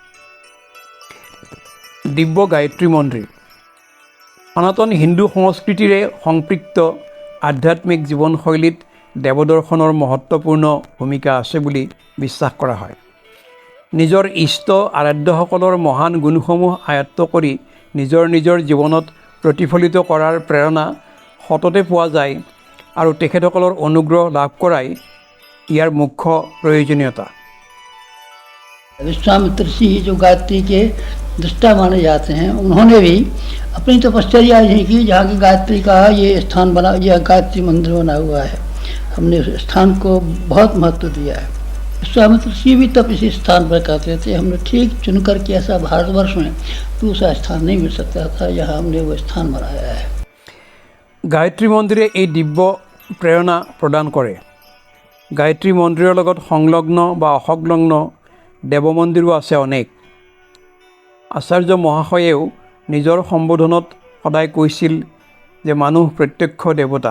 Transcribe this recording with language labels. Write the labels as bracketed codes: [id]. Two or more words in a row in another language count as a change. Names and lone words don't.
[as] দিব্য গায়ত্ৰী মন্দিৰ সনাতন হিন্দু সংস্কৃতিৰে সম্পৃক্ত আধ্যাত্মিক জীৱনশৈলীত দেৱদৰ্শনৰ মহত্বপূৰ্ণ ভূমিকা আছে বুলি বিশ্বাস কৰা হয়। নিজৰ ইষ্ট আৰাধ্যসকলৰ মহান গুণসমূহ আয়ত্ত কৰি নিজৰ নিজৰ জীৱনত প্ৰতিফলিত কৰাৰ প্ৰেৰণা সততে পোৱা যায় আৰু তেখেতসকলৰ অনুগ্ৰহ লাভ কৰাই ইয়াৰ মুখ্য প্ৰয়োজনীয়তা। [hi] विश्वामित्र ऋषि जो गायत्री के दृष्टा माने जाते हैं, उन्होंने भी अपनी तपश्चर्या यही की जहाँ की गायत्री का ये स्थान बना, यह गायत्री मंदिर बना हुआ है। हमने उस स्थान को बहुत महत्व दिया है। विश्वामित्र ऋषि भी तब इसी स्थान पर कहते थे। हमने ठीक चुनकर के ऐसा भारतवर्ष में दूसरा स्थान नहीं मिल सकता था, यहाँ हमने वो स्थान बनाया है। [as] গায়ত্ৰী মন্দিৰে এই দিব্য প্ৰেৰণা প্ৰদান কৰে। গায়ত্ৰী মন্দিৰৰ লগত সংলগ্ন বা অসংলগ্ন দেৱ মন্দিৰো আছে অনেক। আচাৰ্য মহাশয়েও নিজৰ সম্বোধনত সদায় কৈছিল যে মানুহ প্ৰত্যক্ষ দেৱতা।